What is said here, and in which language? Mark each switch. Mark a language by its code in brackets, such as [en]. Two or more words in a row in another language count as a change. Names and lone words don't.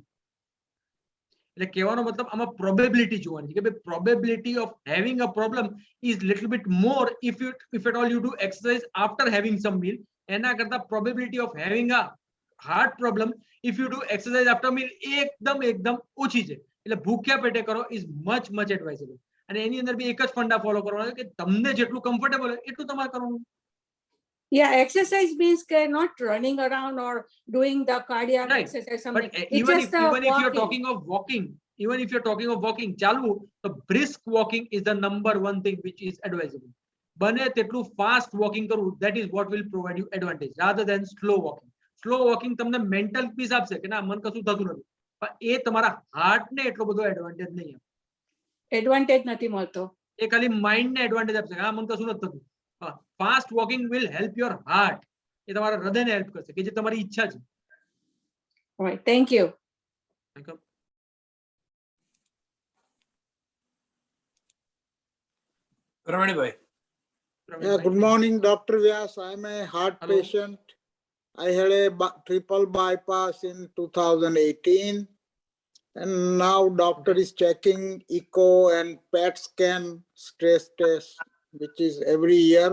[gu] એટલે કહેવાનો મતલબ આમાં પ્રોબેબિલિટી જોવાની છે કે ભાઈ [en] probability of having a problem is little bit more if at all you do exercise after having some meal, [gu] એના કરતા [en] probability of having a heart problem if you do exercise after meal [gu] એકદમ ઓછી છે. એટલે ભૂખ્યા પેટે કરો [en] is much advisable. [gu] અને એની અંદર બી એક જ ફંડા ફોલો કરવાનો કે તમને જેટલું કમ્ફર્ટેબલ હોય એટલું તમારે કરવાનું. [en] Yeah, exercise means not running around or doing the cardiac right. exercise. But even if you're talking of walking, [gu] ચાલવું, તો [en] brisk walking is the number one thing which is advisable. [gu] બને તેટલું [en] fast walking કરવું, that is what will provide you advantage rather than slow walking. Slow walking [gu] તમને [en] mental peace [gu] આપશે કે ના મન કશું થતું નથી, પણ એ તમારા હાર્ટ ને એટલો બધો એડવાન્ટેજ નહીં આપે. એડવાન્ટેજ નથી મળતો, એ ખાલી માઇન્ડ ને એડવાન્ટેજ આપશે કે હા મન કશું નથી થતું. [en] fast walking will help your heart, [gu] એ તમારા હૃદયને હેલ્પ કરશે કે જે તમારી ઈચ્છા છે. [en] Alright, thank you. Welcome. Ramani. Yeah, good morning, Dr. Vyas. I'm a heart Hello. patient. I had a triple bypass in 2018, and now doctor is checking echo and PET scan stress test, which is every year.